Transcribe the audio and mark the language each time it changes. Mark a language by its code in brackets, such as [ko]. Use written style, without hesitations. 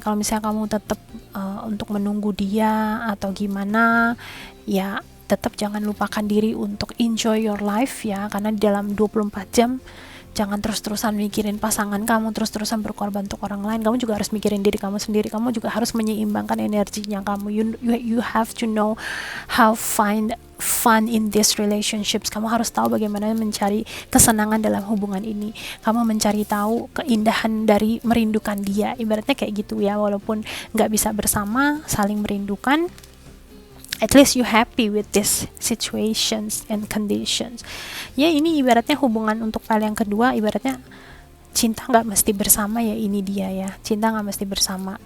[id] Kalau misalnya kamu tetap untuk menunggu dia atau gimana ya, tetap jangan lupakan diri untuk [en] enjoy your life [id] ya, karena di dalam 24 jam jangan terus-terusan mikirin pasangan kamu, terus-terusan berkorban untuk orang lain. Kamu juga harus mikirin diri kamu sendiri. Kamu juga harus menyeimbangkan energinya kamu. [en] You have to know how find fun in these relationships. [id] Kamu harus tahu bagaimana mencari kesenangan dalam hubungan ini. Kamu mencari tahu keindahan dari merindukan dia, ibaratnya kayak gitu ya. Walaupun nggak bisa bersama, saling merindukan, [en] at least you happy with these situations and conditions [id] ya. Ini ibaratnya hubungan untuk pil yang kedua, ibaratnya cinta nggak mesti bersama ya, ini dia ya, cinta nggak mesti bersama.